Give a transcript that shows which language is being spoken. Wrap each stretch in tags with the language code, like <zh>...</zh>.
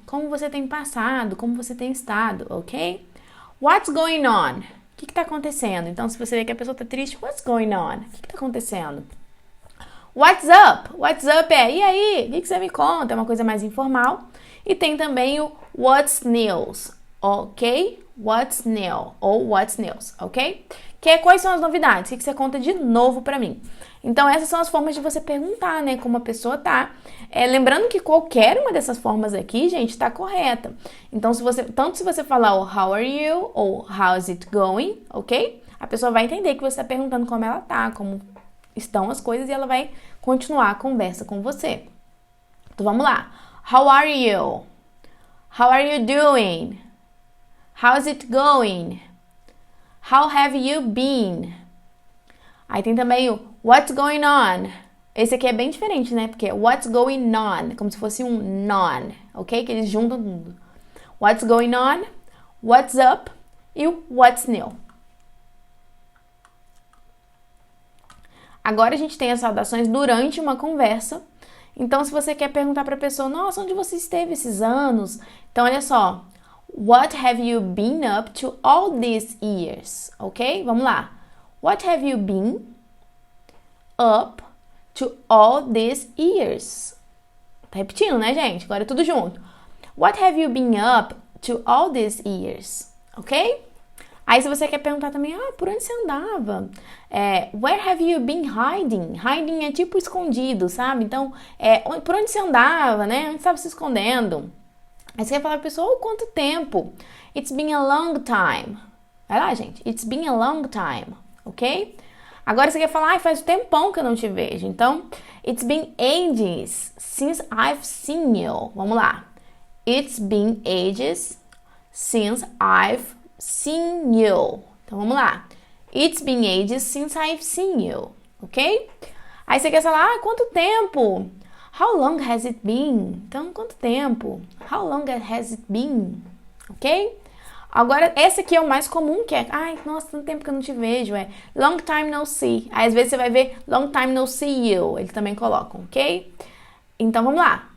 <pt>Como você tem passado, como você tem estado, ok?</pt> <en>What's going on?</en> <pt>O que está acontecendo? Então, se você vê que a pessoa está triste,</pt> <en>what's going on?</en> <pt>O que está acontecendo?</pt> <en>What's up? What's up</en> <pt>é, e aí? O que você me conta? É uma coisa mais informal. E tem também o</pt> <en>what's news,</en> <pt>ok?</pt> <en>What's new ou what's news, ok?</en> <pt>Que é quais são as novidades? O que você conta de novo pra mim? Então, essas são as formas de você perguntar, né? Como a pessoa tá. Lembrando que qualquer uma dessas formas aqui, gente, tá correta. Então, tanto se você falar o</pt> <en>how are you ou how's it going, ok?</en> <pt>A pessoa vai entender que você tá perguntando como ela tá, como estão as coisas e ela vai continuar a conversa com você. Então, vamos lá.</pt> <en>How are you? How are you doing? How's it going? How have you been?</en> <pt>Aí tem também o</pt> <en>what's going on?</en> <pt>Esse aqui é bem diferente, né? Porque é</pt> <en>what's going on,</en> <pt>como se fosse um non, ok? Que eles juntam tudo.</pt> <en>What's going on? What's up? E o what's new?</en> <pt>Agora a gente tem as saudações durante uma conversa. Então, se você quer perguntar para a pessoa, nossa, onde você esteve esses anos? Então, olha só.</pt> <en>What have you been up to all these years? Ok?</en> <pt>Vamos lá.</pt> <en>What have you been up to all these years?</en> <pt>Tá repetindo, né, gente? Agora é tudo junto.</pt> <en>What have you been up to all these years? Ok?</en> <pt>Aí, se você quer perguntar também, por onde você andava?</pt> <en>Where have you been hiding?</en> <pt>Hiding é tipo escondido, sabe? Então, por onde você andava, né? Onde você estava se escondendo? Aí você quer falar pra pessoa, quanto tempo?</pt> <en>It's been a long time.</en> <pt>Vai lá, gente.</pt> <en>It's been a long time,</en> <pt>ok? Agora você quer falar, faz um tempão que eu não te vejo.</pt> <en>Então, it's been ages since I've seen you.</en> <pt>Vamos lá.</pt> <en>It's been ages since I've seen you.</en> <pt>Então, vamos lá.</pt> <en>It's been ages since I've seen you, ok?</en> <pt>Aí você quer falar, quanto tempo?</pt> <en>How long has it been?</en> <pt>Então, quanto tempo?</pt> <en>How long has it been? Ok?</en> <pt>Agora, esse aqui é o mais comum, que é, nossa, tanto tempo que eu não te vejo,</pt> <en>long time no see.</en> <pt>Aí, às vezes, você vai ver</pt> <en>long time no see you.</en> <pt>Eles também colocam, ok? Então, vamos lá.</pt>